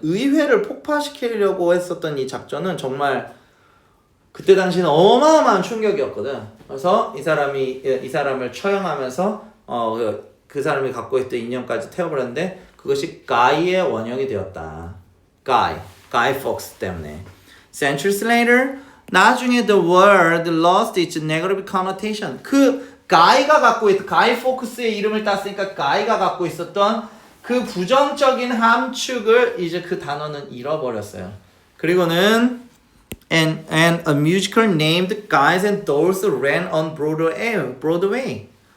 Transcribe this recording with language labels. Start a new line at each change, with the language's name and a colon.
Korean: 의회를 폭파시키려고 했었던 이 작전은 정말 그때 당시는 어마어마한 충격이었거든. 그래서 이 사람을 처형하면서 그 사람이 갖고 있던 인형까지 태워버렸는데 그것이 Guy의 원형이 되었다.
English: Guy Fawkes
Korean: 때문에.
English: Centuries later,
Korean: 나중에
English: the word lost its negative connotation.
Korean: 그 Guy가 갖고 있던 Guy Fawkes의 이름을 땄으니까 Guy가 갖고 있었던 그 부정적인 함축을 이제 그 단어는 잃어버렸어요. 그리고는
English: and a musical named Guys and Dolls ran on Broadway.